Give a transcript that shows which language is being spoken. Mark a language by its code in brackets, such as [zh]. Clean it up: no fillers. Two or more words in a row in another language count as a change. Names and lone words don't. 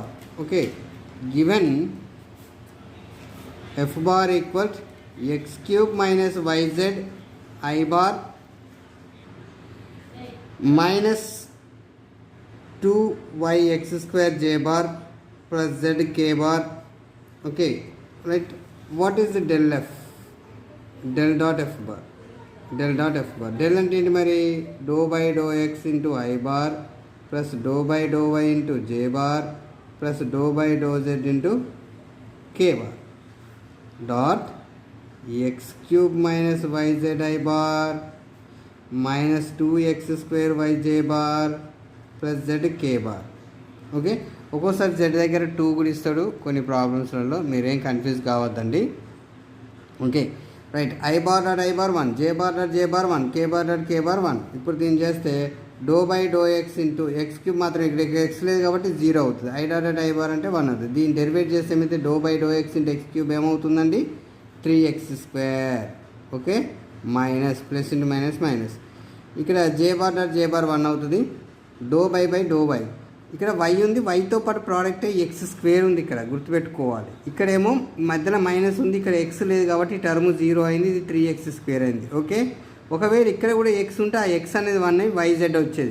[en] Okay, given f bar equal x³ minus yz I bar minus 2yx² j bar plus zk bar. Okay right, what is the del.f? del.f bar, del.f bar. [te] del అంటే ఏంటి మరి? [en] ∂x into I bar plus ∂y into j bar plus ∂z into k bar dot x³ minus yz I bar minus 2x² yj bar plus zk bar. [te] ఓకే, ఒక్కోసారి z దగ్గర 2 కూడా ఇస్తాడు కొన్ని ప్రాబ్లమ్స్లలో, మీరేం కన్ఫ్యూజ్ కావద్దండి. [en] Okay right, I bar dot I bar 1, J bar dot J bar 1, K bar dot K bar 1. [te] ఇప్పుడు దీన్ని చేస్తే ∂x ఇంటూ x³ మాత్రం ఇక్కడ x లేదు కాబట్టి 0 అవుతుంది. [en] I dot dot I bar [te] అంటే 1 అవుతుంది. దీన్ని డెరివేట్ చేస్తే ఏమైతే ∂x ఇంటూ x³ ఏమవుతుందండి? [en] 3x². okay, minus plus into minus minus. [te] ఇక్కడ [en] J bar dot J bar [te] 1 అవుతుంది. ∂y ఇక్కడ y ఉంది, yతో పాటు ప్రోడక్ట్ x² ఉంది, ఇక్కడ గుర్తుపెట్టుకోవాలి. ఇక్కడేమో మధ్యలో మైనస్ ఉంది, ఇక్కడ x లేదు కాబట్టి టర్మ్ 0 అయింది, ఇది 3x² అయింది. ఓకే, ఒకవేళ ఇక్కడ కూడా x ఉంటే ఆ x అనేది 1 అయి yz వచ్చేది.